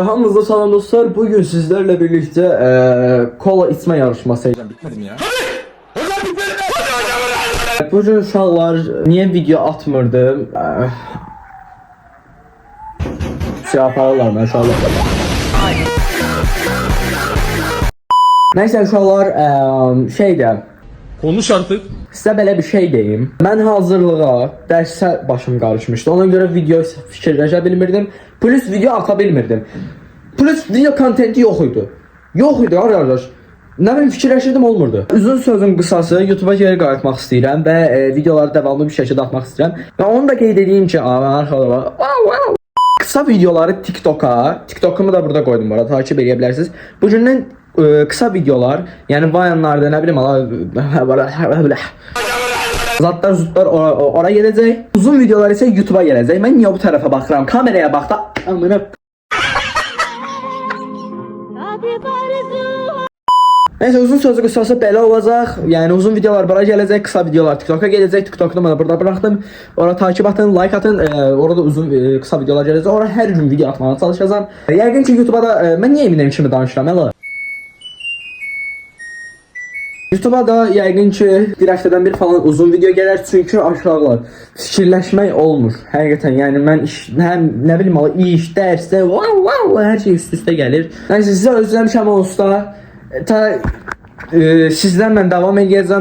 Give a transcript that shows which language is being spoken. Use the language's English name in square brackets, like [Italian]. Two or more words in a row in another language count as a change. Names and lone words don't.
[Azerbaijani] Hamınıza salam dostlar. [Turkish] Bugün sizlerle birlikte kola içme yarışması yapacağım. Bitmedi mi ya? [Azerbaijani] Bugün uşaqlar niye video atmırdım? [Turkish] Şey yaparlar maşallah. Neyse uşaqlar şeydə Konuş artık. [Azerbaijani] sizə belə bir şey deyim. Mən hazırlığa, dərsə başım qarışmışdı. Ona görə video fikirləşə bilmirdim. Plus video ata bilmirdim. Plus video kontenti yox idi. Yox idi arkadaş. Nə bilim fikirləşirdim olmurdu. Uzun sözün qısası YouTube'a geri qayıtmaq istəyirəm və videoları davamlı bir şəkildə atmaq istəyirəm. Və onu da qeyd edeyim ki, [Turkish] arkadaşlar, kısa videoları TikTok'umu da burada koydum bu arada, [Azerbaijani] takip edə bilərsiniz. [Turkish] Bugündən kısa videolar, yani Vayanlarda [Azerbaijani] nə bilim zatlar zutlar [Turkish] oraya gelecek. Uzun videolar ise YouTube'a gelecek. Ben niye bu tarafa bakıram? Kameraya bak da amına. Neyse uzun sözü kısası [Azerbaijani] belə olacaq. [Turkish] Yani uzun videolar bura gelecek, kısa videolar TikTok'a gelecek. TikTok'ta da burada bıraktım. Orada takip atın, like atın. Orada uzun kısa videolar gelecek. Orada her gün video atmaya çalışacağım. [Azerbaijani] Yəqin ki YouTube'a da [Turkish] ben niye eminim [Azerbaijani] kimi danışıram hələ? YouTube'a da yəqin ki bir həftədən bir falan uzun video gələr, çünki aşağılar fikirləşmək olmur. Həqiqətən, yəni mən həm nə bilim iş, dərsdə, hər şey üst-üstə gəlir. Nəysə sizə özləmişəm onsuz sizdən mən davam edəcəm.